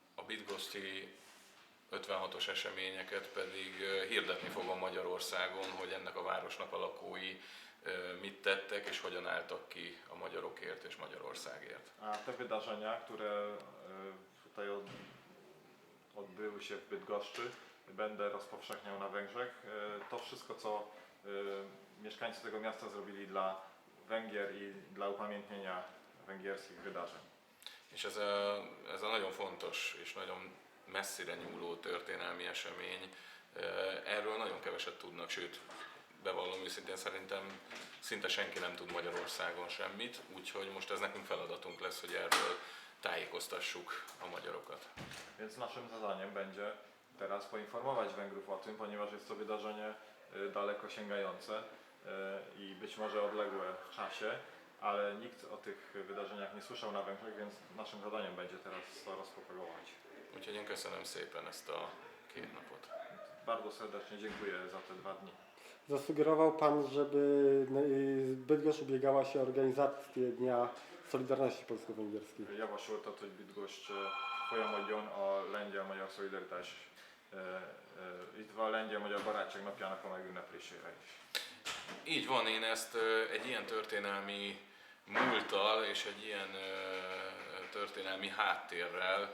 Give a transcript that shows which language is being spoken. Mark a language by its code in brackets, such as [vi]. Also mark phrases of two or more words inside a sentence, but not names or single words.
[hu] bydgoszti 56-os eseményeket pedig hirdetni fogom Magyarországon, hogy ennek a városnak a lakói mit tettek és hogyan álltak ki a magyarokért és Magyarországért. [pl] A te wydarzenia, które tutaj odbyły się w Bydgoszczy, będę rozpowszechniał na Węgrzech. To wszystko, co mieszkańcy tego miasta zrobili dla Węgier i dla upamiętnienia węgierskich wydarzeń. [hu] És ez a nagyon fontos és nagyon messzire nyúló történelmi esemény, erről nagyon keveset tudnak, sőt, bevallom őszintén, szerintem szinte senki nem tud Magyarországon semmit, úgyhogy most ez nekünk feladatunk lesz, hogy erről tájékoztassuk a magyarokat. [pl] Więc naszym zadaniem będzie teraz poinformować Węgrów o tym, ponieważ jest to wydarzenie daleko sięgające i być może odległe w czasie, ale nikt o tych wydarzeniach nie słyszał na Węgrzech, więc naszym zadaniem będzie teraz to rozpropagować. [hu] Úgyhogy én köszönöm szépen ezt a 2 napot. [pl] Bardzo serdecznie dziękuję za te 2 dni. Zasugerował Pan, żeby Bydgoszcz ubiegała się o organizację Dnia Solidarności Polsko-Węgierskiej. [hu] Javasoltad, hogy Bydgoszcz folyamodjon a lengyel-magyar szolidaritás, illetve a lengyel-magyar barátság napjának a megünneplésére is. Így van, én ezt egy ilyen történelmi múlttal és egy ilyen történelmi háttérrel